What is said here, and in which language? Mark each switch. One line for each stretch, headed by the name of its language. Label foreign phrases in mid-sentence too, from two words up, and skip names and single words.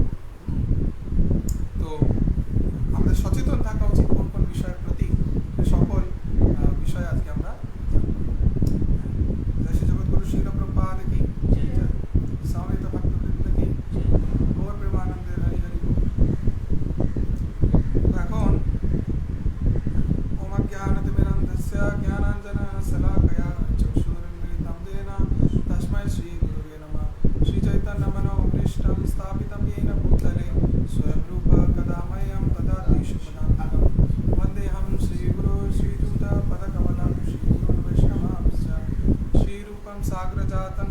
Bangla: তো আমাদের সচেতন থাকা উচিত কোন কোন বিষয়ের প্রতি, সকল বিষয় আজকে আমরা জয় শ্রী জগৎগুরু শ্রীল প্রভুপাদ কি, সমবেত ভক্তবৃন্দ কি, গৌর প্রেমানন্দে হরি হরি।
Sanskrit: এখন ওম অজ্ঞানতিমিরন্ধস্য জ্ঞানাঞ্জনা শলাকয়া চক্ষুरुन्मीलितं येन तस्मै श्रीगुरवे नमः। श्रीचैतन्यमनोभीष्टं स्थापितं येन भूतले स्वयं रूप कदा मह्यं ददाति शुभदानकं। वन्देऽहं श्रीगुरो श्रीयुतपदकमलं श्रीगुरुन् वैष्णवांश्च श्रीरूपं साग्रजातं